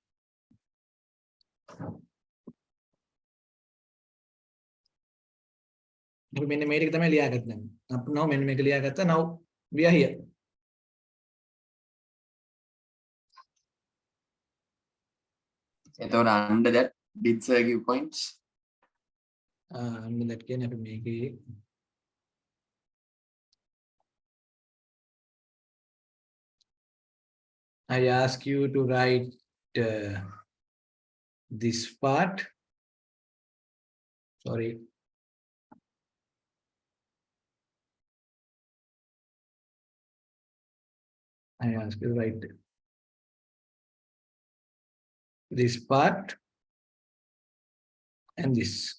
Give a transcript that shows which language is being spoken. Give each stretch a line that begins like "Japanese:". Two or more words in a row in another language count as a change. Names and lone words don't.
Sinhala: අපි මෙන්න මේ ටික තමයි ලියාගත්තේ. අපි now මෙන්න මේක ලියාගත්තා.
English: Now we are here. එතකොට under that did sir give points that
Sinhala: කියන්නේ අපි මේකේ
English: I ask you to write this part. Sorry. I ask you to write this part and this.